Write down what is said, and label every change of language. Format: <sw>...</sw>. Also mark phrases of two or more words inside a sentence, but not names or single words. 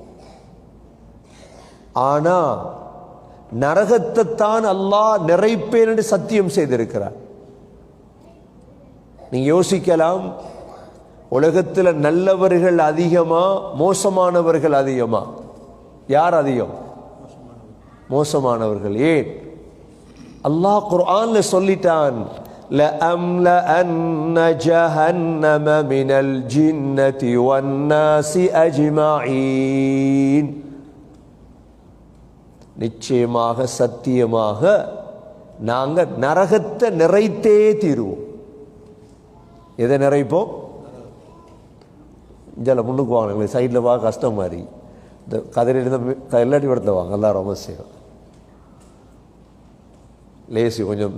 <ta>ஆனா நரகத்தை தான் அல்லாஹ் நிறைப்பேன் என்று சத்தியம் செய்திருக்கிறார். நீங்க யோசிக்கலாம், உலகத்தில் நல்லவர்கள் அதிகமா மோசமானவர்கள் அதிகமா? யார் அதிகம்? மோசமானவர்கள். ஏன்? அல்லாஹ் குர்ஆன்ல சொல்லிட்டான்,</ta> <ar>لَأَمْلَأَنَّ جَهَنَّمَ مِنَ الْجِنَّةِ وَالنَّاسِ أَجْمَعِينَ.</ar> <ta>நிச்சயமாக சத்தியமாக நாங்க நரகத்தை நிறைத்தே தீருவோம். எதை நிறைப்போம்? ஜல முன்னுக்கு வாங்க, சைடில் வா, கஷ்டம் மாதிரி இந்த கதிரையில் எல்லாட்டி இடத்துல வாங்க, எல்லாம் ரொம்ப செய்யும் லேசி கொஞ்சம்.</ta>